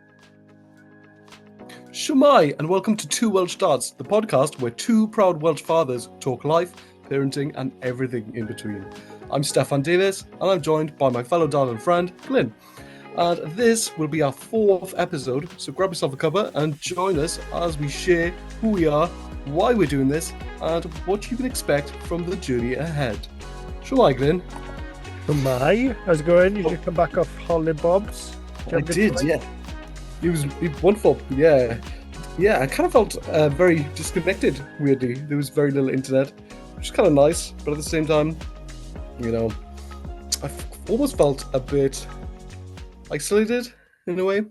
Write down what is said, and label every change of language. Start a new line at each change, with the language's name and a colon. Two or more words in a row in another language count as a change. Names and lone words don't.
English: Shwmai, and welcome to Two Welsh Dads, the podcast where two proud Welsh fathers talk life, parenting, and everything in between. I'm Stefan Davis, and I'm joined by my fellow dad and friend, Glyn. And this will be our 4th episode, so grab yourself a cuppa and join us as we share who we are, why we're doing this, and what you can expect from the journey ahead. Shwmai, Glyn. Shwmai, how's it going? You just come back off holiday, Bobs? I did, yeah. It was wonderful, yeah. Yeah, I kind of felt very disconnected, weirdly. There was very little internet, which is kind of nice, but at the same time, I almost felt a bit isolated in a way.